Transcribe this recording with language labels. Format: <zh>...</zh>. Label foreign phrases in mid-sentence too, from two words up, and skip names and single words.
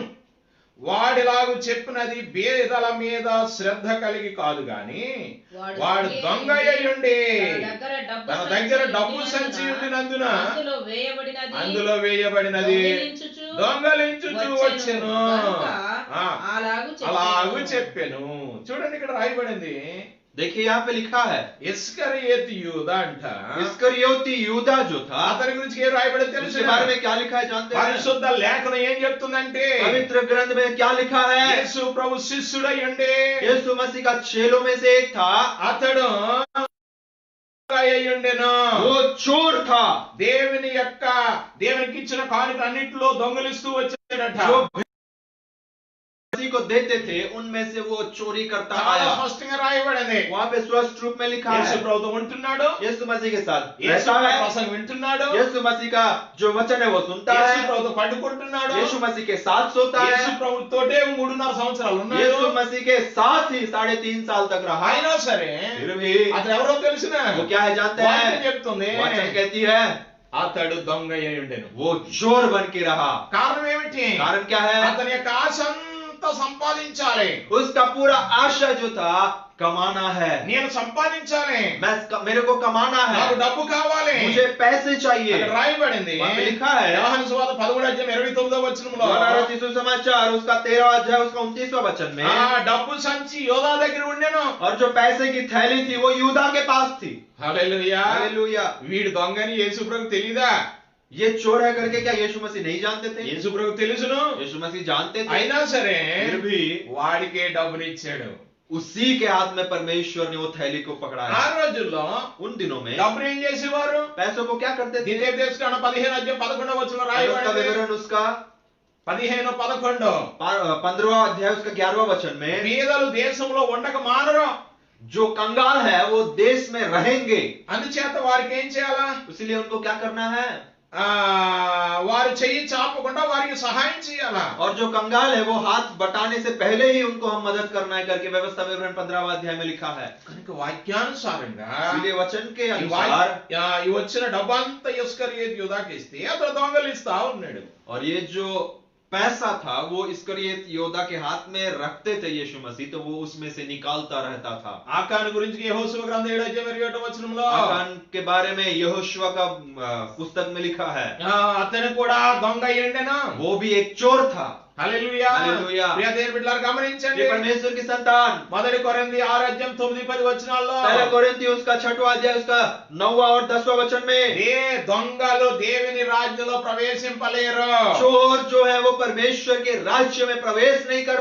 <te>వాడిలాగు చెప్పినది బేదల మీద శ్రద్ధ కలిగి కాదు గాని వాడు దొంగ అయ్యుండి తన దగ్గర డబ్బు సంచి ఉండినందున అందులో వేయబడినది దొంగలించుచు వచ్చెను. అలాగు చెప్పెను. చూడండి ఇక్కడ రాయబడింది,</te> <hi>देखिए यहाँ पे लिखा है</hi> <te>ఇస్కరియోతు యూదా అంట.</te> <hi>इस्करियोती यूदा जो था,</hi> <te>అతని గురించి ఏం రాయబడింది తెలుసు?</te> <hi>उसके बारे में क्या लिखा है जानते हैं?</hi> <te>పరిశుద్ధ లేఖనం ఏం చెప్తుందంటే</te> <hi>पवित्र ग्रंथ में क्या लिखा है?</hi> <te>యేసు ప్రభు శిష్యుడై ఉండి</te> <hi>यीशु मसीह का चेलों में से एक था,</hi> <te>అతడు అయ్యుండెను.</te> <hi>वो चोर था,</hi> <te>దేవునికి ఇచ్చిన కానుక అన్నిటిలో దొంగలిస్తూ వచ్చాడట.</te> <hi>जो मसीह को देते थे उनमें से वो चोरी करता</hi> <te>చాలా</te> <hi>आया।</hi> <te>స్పష్టంగా రాయబడింది.</te> <hi>वहाँ पे स्पष्ट रूप में लिखा</hi> <te>యేసు</te> <hi>है</hi> <te>ప్రభుతో ఉంటున్నాడు,</te> <hi>यीशु मसीह के साथ</hi> <te>యేసు</te> <hi>रहता है,</hi> <te>ప్రసంగం వింటున్నాడు,</te> <hi>यीशु मसीह का जो वचन है वो सुनता</hi> <te>యేసు</te> <hi>है,</hi> <te>ప్రభుతో పడుకుంటున్నాడు,</te> <hi>यीशु मसीह के साथ सोता</hi> <te>యేసు</te> <hi>है,</hi> <te>ప్రభుతోటే 3.5 సంవత్సరాలు ఉన్నాడు.</te> <hi>यीशु मसीह के साथ ही 3.5 साल तक रहा।</hi> <te>అయినా సరే</te> <hi>फिर भी</hi> <te>అతను ఎవరో తెలిసిన</te> <hi>वो क्या है जानते</hi> <te>వాక్యం</te> <hi>हैं?</hi> <te>చెప్తుంది,</te> <hi>वचन कहती है</hi> <te>అతడు దొంగ అయి ఉండెను.</te> <hi>वो चोर बन के रहा।</hi> <te>కారణం ఏమిటి?</te> <hi>कारण क्या है?</hi> <te>అతని యొక్క ఆశ అంతా సంపాదించాలి.</te> <hi>उसका पूरा आशा जो था कमाना है,</hi> <te>నేను సంపాదించాలి,</te> <hi>मेरे को कमाना</hi> <te>నాకు</te> <hi>है,</hi> <te>డబ్బు కావాలి.</te> <hi>मुझे पैसे चाहिए।</hi> <te>అక్కడ రాయబడింది,</te> <hi>वहाँ पे लिखा है</hi> <te>యోహాను సువార్త 13వ వచనంలో యోహాను రచిత</te> <hi>सुसमाचार उसका 13वां अध्याय उसका 29वां वचन में,</hi> <te>డబ్బు సంచి యోధా దగ్గర ఉండెను.</te> <hi>और जो पैसे की थैली थी वो यूदा के पास थी।</hi> <te>హల్లెలూయా.</te> <hi>हालेलुया।</hi> <te>వీడు దొంగని యేసు ప్రభు తెలీదా?</te> <hi>ये चोर है करके क्या यीशु मसीह नहीं जानते थे?</hi> <te>యేసు ప్రభు తెలుసును.</te> <hi>यीशु मसीह जानते थे,</hi> <te>అయినా సరే</te> <hi>फिर भी</hi> <te>వాడికే డబ్బునిచ్చాడు.</te> <hi>उसी के हाथ में परमेश्वर ने वो थैली को</hi> <te>ఆ</te> <hi>पकड़ाया।</hi> <te>రోజుల్లో</te> <hi>उन दिनों में</hi> <te>డబ్బులు ఏం చేసేవారు?</te> <hi>पैसों को क्या करते थे?</hi> <te>ద్వితీయోపదేశకాండ 15వ వచనంలో</te> <hi>उसका</hi> <te>రాయబడింది,</te> <hi>विवरण उसका 15-11 15वां अध्याय उसका 11वां वचन में,</hi> <te>పేదలు దేశంలో ఉండక మానరు.</te> <hi>जो कंगाल है वो देश में रहेंगे,</hi> <te>అందుచేత వారికి ఏం చేయాలా?</te> <hi>इसलिए उनको क्या करना है?</hi> <te>వారు చెయ్యి చాపకుండా వారికి సహాయం చేయాలా?</te> <hi>और जो कंगाल है वो हाथ बटाने से पहले ही उनको हम मदद करना है करके व्यवस्था विवरण 15वां अध्याय में लिखा है।</hi> <te>కనుక వాక్యానుసారంగా</te> <hi>इसलिए वचन के</hi> <te>ఈ</te> <hi>अनुसार,</hi> <te>ఈ వచ్చిన డబ్బంతా ఇస్కరియోతు యూదాకి ఇస్తే అతను దొంగలిస్తా ఉన్నాడు.</te> <hi>और ये जो पैसा था वो इस्करियोत योद्धा के हाथ में रखते थे यीशु मसीह, तो वो उसमें से निकालता रहता था।</hi> <te>ఆకాను గురించి యెహోషువ గ్రంథం 7వ వచనంలో</te> <hi>आकान के बारे में यहोशुआ का पुस्तक में लिखा है,</hi> <te>అతను కూడా దొంగ అయ్యిండెను.</te> <hi>वो भी एक चोर था।</hi> <te>హల్లెలూయా. హల్లెలూయా. ప్రియ దేవుని బిడ్డలారా గమనించండి,</te> <hi>ये परमेश्वर की संतान,</hi> <te>1 కొరింథీ 6:9-10 వచనాల్లో</te> <hi>पहला कोरिन्थियों उसका 6वां अध्याय उसका 9वां और 10वां वचन में,</hi> <te>దొంగలు దేవుని రాజ్యంలో ప్రవేశింపలేరు.</te> <hi>चोर जो है वो परमेश्वर के राज्य में प्रवेश नहीं कर</hi>